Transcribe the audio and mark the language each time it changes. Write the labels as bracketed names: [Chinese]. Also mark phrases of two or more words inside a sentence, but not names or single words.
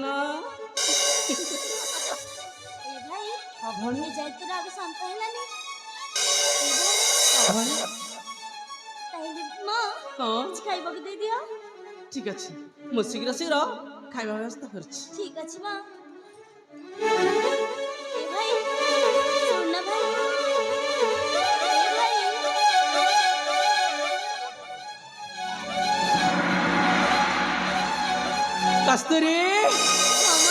[Odia] ଏ ଭାଇ ଏ ଯାଇ ତୋର ଆଗ ଶାନ୍ତ ହେଲାନି ତାହେଲେ ମା ହଁ କିଛି ଖାଇବାକୁ ଦେଇଦିଅ ଠିକ ଅଛି ମୁଁ ଶୀଘ୍ର ଖାଇବା ବ୍ୟବସ୍ଥା କରୁଛି [Bangla] ঠিক আছে মা এ ভাই শোন না ভাই এ ভাই কস্তুরী মামা